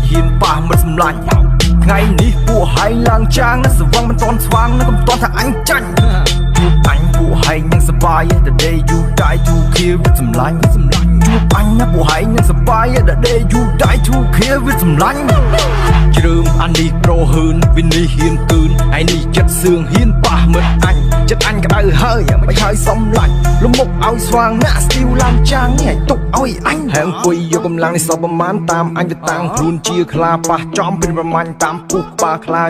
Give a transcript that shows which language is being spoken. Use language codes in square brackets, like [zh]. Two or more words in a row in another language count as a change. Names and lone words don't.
[km] ហ៊ានប៉ះមិនសម្លាញ់ថ្ងៃនេះពួកហែងឡើងចាងណាស់ស្វឹងមិនតន់ស្វាងណាស់កុំតន់ថាអញចាញ់ជួបអញពួកហែងនឹងសប្បាយ [en] The day you die to kill [km] វាសម្លាញ់ជួបអញណាពួកហែងនឹងសប្បាយ [en] The day you die to kill [km] វាសម្លាញ់ជ្រើមអានេះប្រហើនវិនេះហ៊ានកើនឯនេះចិត្តសឿងហ៊ានប៉ះមិនអញចិត្តអញក្តៅហើយមិនហើយសំឡាញ់លំមុខឲ្យស្វាងណាស់ស្ទីវឡើង ចាងនេះឲ្យទុកឲ្យអញហើយអង្គុយយកកម្លាំងនេះសពប្រមាណតាមអញទៅតាំងខ្លួនជាខ្លាប៉ះចំពីប្រមាញ់តាមពុះប៉ាខ្លា